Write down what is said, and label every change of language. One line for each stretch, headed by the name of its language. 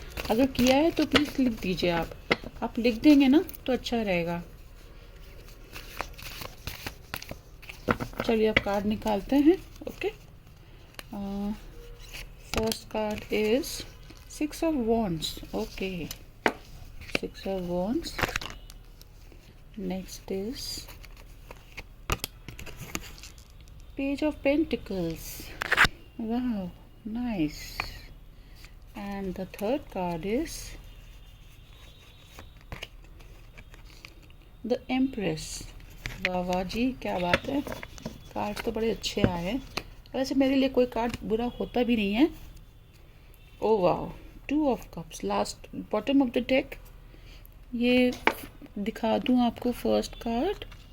Hindi: अगर किया है तो प्लीज़ लिख दीजिए। आप लिख देंगे ना तो अच्छा रहेगा। चलिए अब कार्ड निकालते हैं। Okay,
English: First card is 6 of Wands. Okay, 6 of Wands. Next is Page of Pentacles. Wow, nice. And the third card is The Empress.
Hindi: वाह जी, क्या बात है। कार्ड तो बड़े अच्छे आए हैं। वैसे मेरे लिए कोई कार्ड बुरा होता भी नहीं है। ओ वाह, 2 of Cups,
English: Last bottom of the deck.
Hindi: ये दिखा दूं आपको फर्स्ट कार्ड।